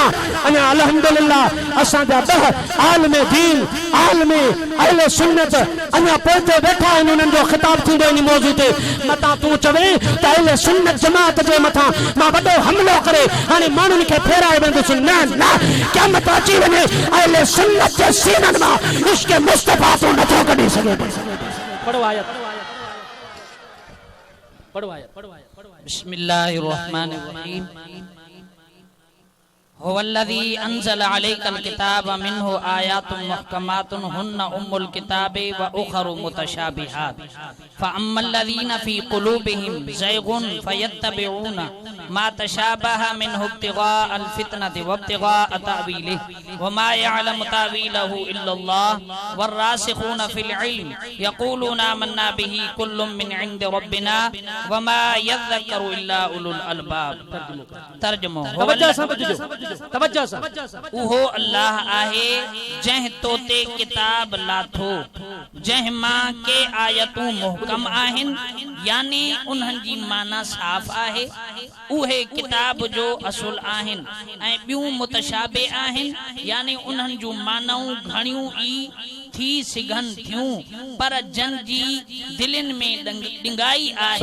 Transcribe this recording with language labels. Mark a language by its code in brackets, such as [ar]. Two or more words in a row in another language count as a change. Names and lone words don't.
[sd] अञा अल्हम्दुलिल्लाह असांजा 10 आलिम दीन आलिम अहले सुन्नत अञा पोइते वेठा आहिनि उन्हनि जो ख़िताब थींदो इन मौज़ू ते मतां तूं चवे त अहले सुन्नत जमात जे मथां मां वॾो हमिलो करे हाणे माण्हुनि खे फेराए वेंदुसि। न न क़यामत अची वञे अहले सुन्नत जे सीननि मां इश्क़ मुस्तफ़ा तूं नथो कढी सघे। पढ़ो आयत पढ़ो आयत [ar] بسم الله الرحمن الرحيم هو الذي أنزل عليك الكتاب منه آيات محكمات هن أم الكتاب و أخر متشابهات فأما الذين في قلوبهم زيغ فيتبعون ما تشابه منه ابتغاء الفتنة وابتغاء تأويله وما يعلم تأويله إلا الله والراسخون في العلم يقولون آمنا به كل من عند ربنا وما يذكر إلا أولو الألباب. [sd] तर्जुमो तवज्जो सा उहो अल्लाह आहे जंहिं तोते किताब लाथो जंहिं मां के आयतूं मुहकम आहिनि यानी उन्हनि जी माना साफ़ आहे उहे किताब जो असुल आहिनि ऐं ॿियूं मुतशाबे आहिनि यानी उन्हनि जूं मानाऊं घणियूं ई थी सघनि थियूं पर जन जी दिलनि में डिंगाई आहे।